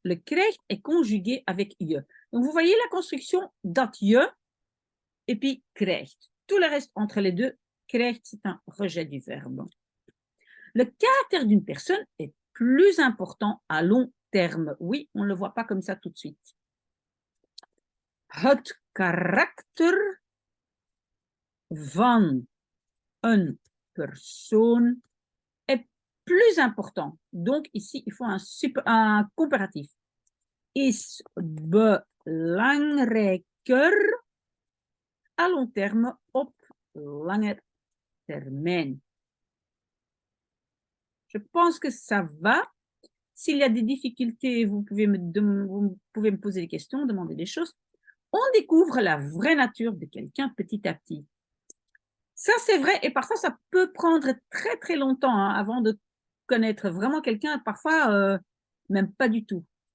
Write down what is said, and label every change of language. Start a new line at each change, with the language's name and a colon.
French: Le krijgt est conjugué avec je. Donc, vous voyez la construction
Dutch: dat je
French: et puis krijgt. Tout le reste entre les deux, krijgt, c'est un rejet du verbe. Le caractère d'une personne est plus important à long terme. Oui, on ne le voit pas comme ça tout de suite.
Dutch: Het karakter van een persoon
French: est plus important. Donc, ici, il faut un comparatif.
Dutch: Is belangrijker
French: à long terme
Dutch: op lange termijn.
French: Je pense que ça va. S'il y a des difficultés, vous pouvez me poser des questions, demander des choses. On découvre la vraie nature de quelqu'un petit à petit. Ça, c'est vrai, et parfois, ça peut prendre très, très longtemps avant de connaître vraiment quelqu'un, parfois, même pas du tout.